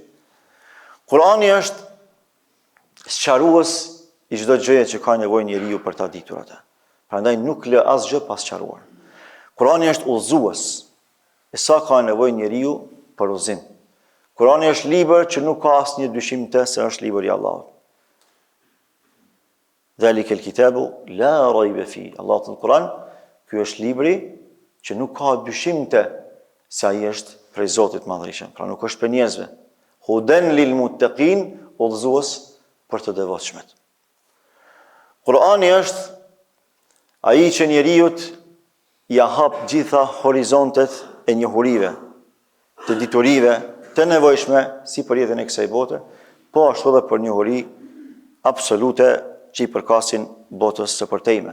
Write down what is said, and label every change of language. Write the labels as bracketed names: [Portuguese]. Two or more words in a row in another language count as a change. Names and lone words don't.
[Albanian] Kurani është sqarues i çdo gjëje që ka nevojë njeriu për ta ditur atë. Prandaj nuk lë asgjë pa sqaruar. Kurani është udhëzues e sa ka nevojë njeriu për udhëzim. Kurani është libër që nuk ka asnjë dyshim të se është libri i Allahut. [Arabic] ذلك الكتاب لا ريب في. [Albanian] Allahu në Kur'an, ky është libri që nuk ka dyshim të se ai është prej Zotit Madhërisëm. Pra nuk është për njerëzve. [Arabic] هدى للمتقين, [Albanian] udhëzues për të devotshmët. Kurani është ai që njeriut ja hap gjitha horizontet e njohurive, të diturive, të nevojshme si për jetën e kësaj bote, po ashtu edhe për njohuri absolute që i përkasin botës së përtejme.